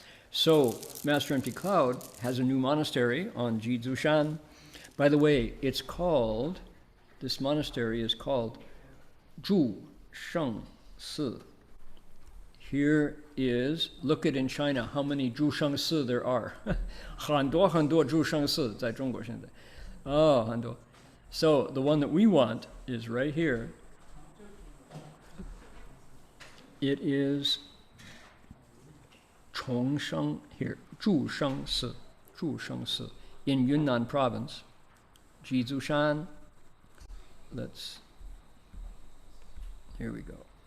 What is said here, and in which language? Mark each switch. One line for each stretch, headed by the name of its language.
English: So Master Empty Cloud has a new monastery on Jizushan. By the way, this monastery is called Zhu Sheng Si. Here is, look at in China how many Zhu Sheng Si there are.
Chinese: 很多很多 Zhu Sheng Si 在中国现在. Oh, 很多.
English: So the one that we want is right here. It is Chongsheng here, Zhu Sheng Si, Zhu Sheng Si, in Yunnan province. Jizushan, here we go.